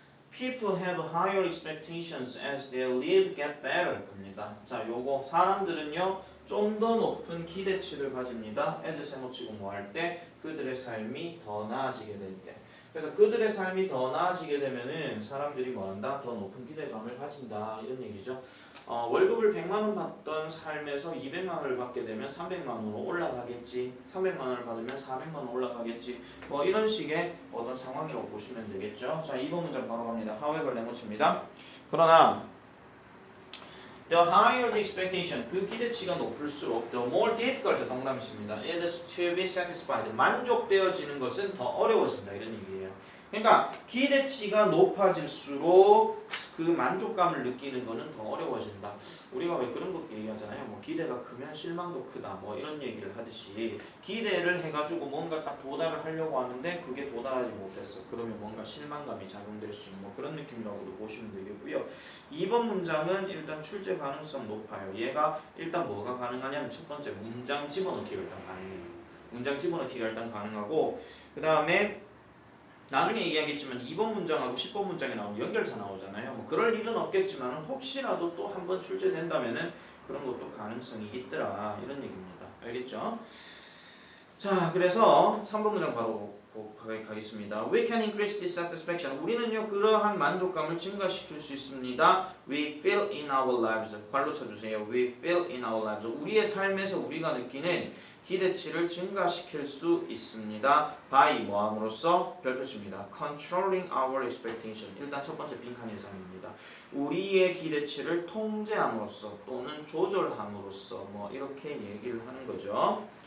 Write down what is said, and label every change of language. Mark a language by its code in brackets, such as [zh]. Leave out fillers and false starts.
[en] People have higher expectations as their lives get better. [ko] 겁니다. 자, 요거 사람들은요 좀 더 높은 기대치를 가집니다. as 세모치고 뭐 할 때 그들의 삶이 더 나아지게 될 때. 그래서 그들의 삶이 더 나아지게 되면은 사람들이 뭐한다? 더 높은 기대감을 가진다 이런 얘기죠. 월급을 100만 원 받던 삶에서 200만 원을 받게 되면 300만 원으로 올라가겠지. 300만 원을 받으면 400만 원 올라가겠지. 뭐 이런 식의 어떤 상황이라고 보시면 되겠죠. 자, 2번 문장 바로 갑니다. however 네모칩니다. 그러나 [en] the higher the expectation, [ko] 그 기대치가 높을수록 [en] the more difficult, [ko] 동남시입니다. [en] It is to be satisfied, [ko] 만족되어지는 것은 더 어려워진다 이런 얘기예요. 그러니까 기대치가 높아질수록 그 만족감을 느끼는 거는 더 어려워진다. 우리가 왜 그런 거 얘기하잖아요. 뭐 기대가 크면 실망도 크다. 뭐 이런 얘기를 하듯이 기대를 해가지고 뭔가 딱 도달을 하려고 하는데 그게 도달하지 못했어. 그러면 뭔가 실망감이 작용될 수 있는 뭐 그런 느낌이라고도 보시면 되겠고요. 2번 문장은 일단 출제 가능성 높아요. 얘가 일단 뭐가 가능하냐면 첫 번째 문장 집어넣기가 일단 가능해요. 문장 집어넣기가 일단 가능하고 그 다음에 나중에 얘기하겠지만 2번 문장하고 10번 문장에 나오는 연결사 나오잖아요. 뭐 그럴 일은 없겠지만 혹시라도 또 한 번 출제된다면은 그런 것도 가능성이 있더라 이런 얘기입니다. 알겠죠? 자, 그래서 3번 문장 바로 가겠습니다. [en] We can increase dissatisfaction. [ko] 우리는요 그러한 만족감을 증가시킬 수 있습니다. [en] We feel in our lives. [ko] 괄로 쳐주세요. [en] We feel in our lives. [ko] 우리의 삶에서 우리가 느끼는 기대치를 증가시킬 수 있습니다. by 뭐함으로써 별표치입니다. [en] controlling our expectation. [ko] 일단 첫 번째 빈칸 예상입니다. 우리의 기대치를 통제함으로써 또는 조절함으로써 뭐 이렇게 얘기를 하는 거죠.